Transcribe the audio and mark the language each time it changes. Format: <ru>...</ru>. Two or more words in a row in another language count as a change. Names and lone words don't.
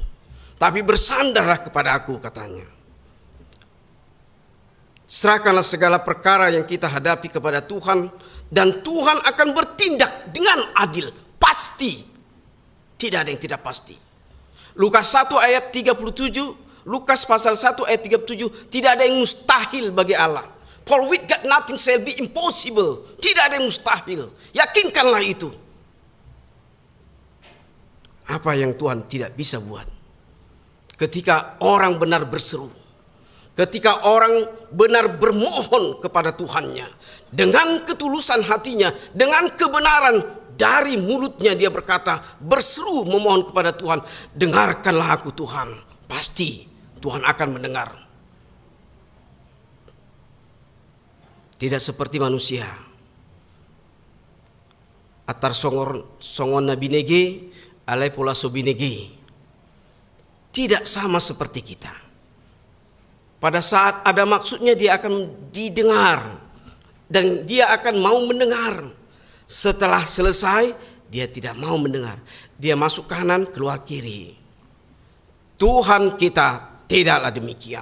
<id>Tapi bersandarlah kepada Aku, katanya. Serahkanlah segala perkara yang kita hadapi kepada Tuhan, dan Tuhan akan bertindak dengan adil. Pasti. Tidak ada yang tidak pasti. Lukas 1 ayat 37, Lukas pasal 1 ayat 37, tidak ada yang mustahil bagi Allah.</id> <en>For with God nothing shall be impossible.</en> <id>Tidak ada yang mustahil. Yakinkanlah itu. Apa yang Tuhan tidak bisa buat? Ketika orang benar berseru, ketika orang benar bermohon kepada Tuhannya, dengan ketulusan hatinya, dengan kebenaran dari mulutnya dia berkata, berseru memohon kepada Tuhan, dengarkanlah aku Tuhan. Pasti Tuhan akan mendengar. Tidak seperti manusia.</id> <bbc>Atar songon na binege, alai pola so binege.</bbc> <id>Tidak sama seperti kita. Pada saat ada maksudnya dia akan didengar. Dan dia akan mau mendengar. Setelah selesai dia tidak mau mendengar. Dia masuk kanan keluar kiri. Tuhan kita tidaklah demikian.</id>